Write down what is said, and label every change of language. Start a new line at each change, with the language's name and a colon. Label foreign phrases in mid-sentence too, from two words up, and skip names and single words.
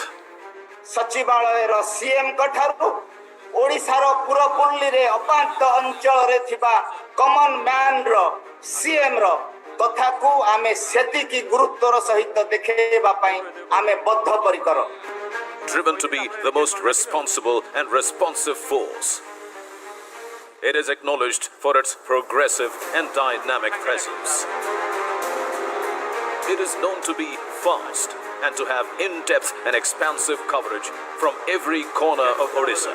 Odia: ସଚିବାଳୟ ସିଏମ କଠାରୁ ଓଡ଼ିଶା ର ପୁରପଲ୍ଲୀ ରେ ଅପାନ୍ତ ଅଞ୍ଚଳ ରେ ଥିବା
English: common man
Odia: ର ସିଏମ ର କଥା କୁ ଆମେ ସେଥି କି ଗୁରୁତ୍ୱର ସହିତ ଦେଖିବା ପାଇଁ ଆମେ ବଦ୍ଧପରିକର।
English: Driven to be the most responsible and responsive force, it is acknowledged for its progressive and dynamic presence. It is known to be fast and to have in-depth and expansive coverage from every corner of Odisha.